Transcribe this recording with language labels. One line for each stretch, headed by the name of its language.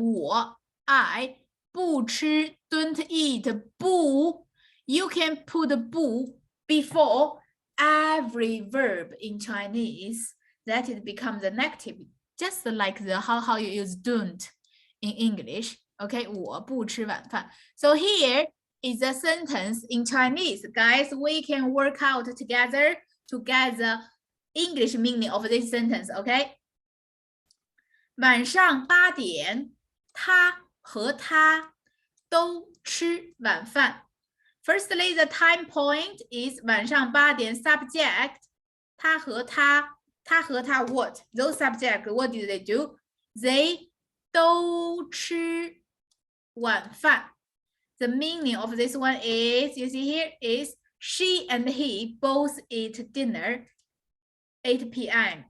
English: 我 I
Chinese: 不吃
English: don't eat 不 You can put 不 before every verb in Chinese that it becomes a negative, just like the how you use don't in English.
Chinese: Okay, 我不吃晚饭.
English: So here is a sentence in Chinese. Guys, we can work out together to get the English meaning of this sentence, okay?
Chinese: 晚上8点，他和他都吃晚饭。
English: Firstly, the time point is
Chinese: 晚上8点
English: subject.
Chinese: 他和他
English: what? Those subject, what did they do? They
Chinese: 都吃晚饭。
English: The meaning of this one is, you see here, is she and he both eat dinner 8 p.m.